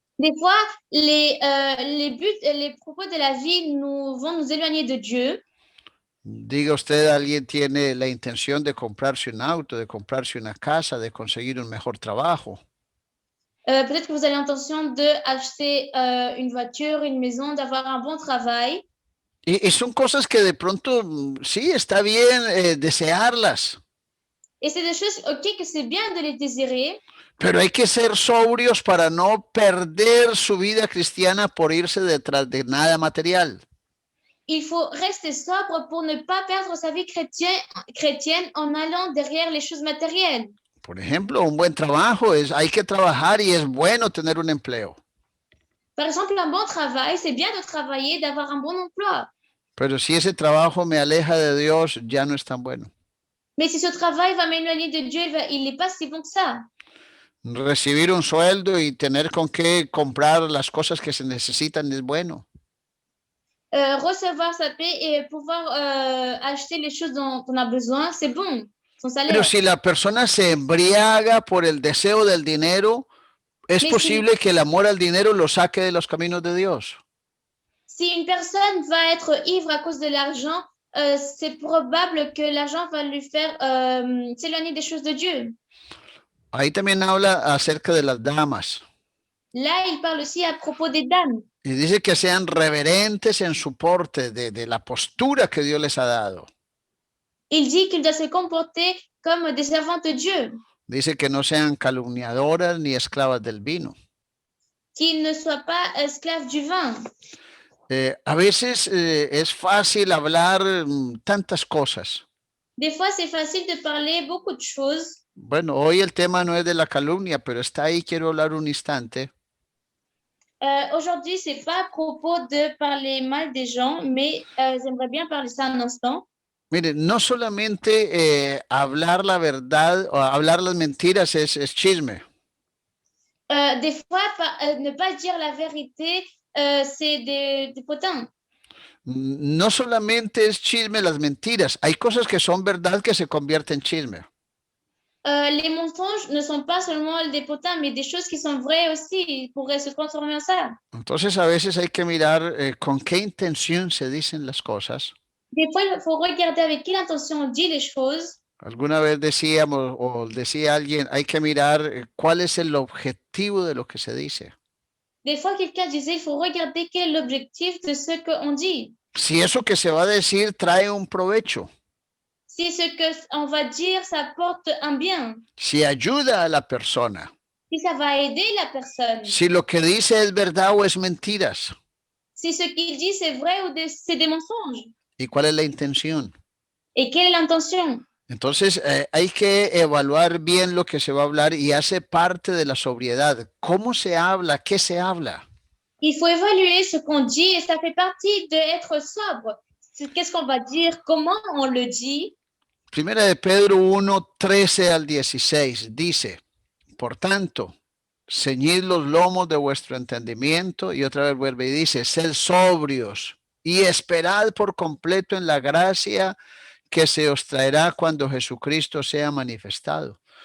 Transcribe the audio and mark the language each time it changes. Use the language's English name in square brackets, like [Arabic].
[French] Des fois, les buts, les propos de la vie vont nous éloigner de Dieu. [Spanish] Diga usted, alguien tiene la intención de comprarse un auto, de comprarse una casa, de conseguir un mejor trabajo. [French] Peut-être que vous avez l'intention d'acheter une voiture, une maison, d'avoir un bon travail. [Spanish] Y son cosas que de pronto, sí, está bien desearlas. [French] Et c'est des choses, ok, que c'est bien de les désirer. [Spanish] Pero hay que ser sobrios para no perder su vida cristiana por irse detrás de nada material. [French] Il faut rester sobre pour ne pas perdre sa vie chrétienne en allant derrière les choses matérielles. [Spanish] Por ejemplo, un buen trabajo hay que trabajar y es bueno tener un empleo. [French] Par exemple, un bon travail, c'est bien de travailler, d'avoir un bon emploi. [Spanish] Pero si ese trabajo me aleja de Dios, ya no es tan bueno. [French] Mais si ce travail va m'éloigner de Dieu, il n'est pas si bon que ça. [Spanish] Recibir un sueldo y tener con qué comprar las cosas que se necesitan es bueno. [French] Recevoir sa paix et pouvoir acheter les choses dont on a besoin, c'est bon. Son salaire. [Spanish] Pero si la persona se embriaga por el deseo del dinero, Es [French] Mais [Spanish] posible que el amor al dinero lo saque de los caminos de Dios. [French] si une personne va être ivre à cause de l'argent, c'est probable que l'argent va lui faire s'éloigner des choses de Dieu. [Spanish] Ahí también habla acerca de las damas. [French] Là, il parle aussi à propos des dames. [Spanish] Y dice que sean reverentes en su porte de la postura que Dios les ha dado. [French] Il dit qu'il doit se comporter comme des servantes de Dieu, [Spanish] Dice que no sean calumniadoras ni esclavas del vino. [French] qu'ils ne soient pas esclaves du vin. [Spanish] A veces es fácil hablar tantas cosas. [French] Des fois, c'est facile de parler beaucoup de choses. [Spanish] Bueno, hoy el tema no es de la calumnia, pero está ahí, quiero hablar un instante. [French] Aujourd'hui, c'est pas à propos de parler mal des gens, mais j'aimerais bien parler ça un instant. [Spanish] Mire, no solamente hablar la verdad o hablar las mentiras es chisme. [French] Des fois, ne pas dire la vérité, c'est des potins. [Spanish] No solamente es chisme las mentiras, hay cosas que son verdad que se convierten en chisme. [French] Les mensonges ne sont pas seulement des potins, mais des choses qui sont vraies aussi pourraient se transformer en ça. [Spanish] Entonces a veces hay que mirar con qué intención se dicen las cosas. [French] Des fois, il faut regarder avec quelle intention on dit les choses. [Spanish] Alguna vez decíamos o decía alguien, hay que mirar cuál es el objetivo de lo que se dice. [French] Des fois, quelqu'un disait, il faut regarder quel est l'objectif de ce qu'on dit. [Spanish] Si eso que se va a decir trae un provecho, [French] Si ce qu'on va dire, ça porte un bien. [Spanish] si ayuda a la persona, [French] Si ça va aider la personne. [Spanish] si lo que dice es verdad o es mentiras. [French] Si ce qu'il dit, c'est vrai ou c'est des mensonges. [Spanish] ¿Y cuál es la intención? [French] Et quelle est l'intention? [Spanish] Entonces hay que evaluar bien lo que se va a hablar y hace parte de la sobriedad. ¿Cómo se habla? ¿Qué se habla? [French] Il faut évaluer ce qu'on dit et ça fait partie d'être sobre. Qu'est-ce qu'on va dire? Comment on le dit? [Spanish] Primera de Pedro 1, 13 al 16 dice, por tanto, ceñid los lomos de vuestro entendimiento, y otra vez vuelve y dice, sed sobrios y esperad por completo en la gracia que se os traerá cuando Jesucristo sea manifestado.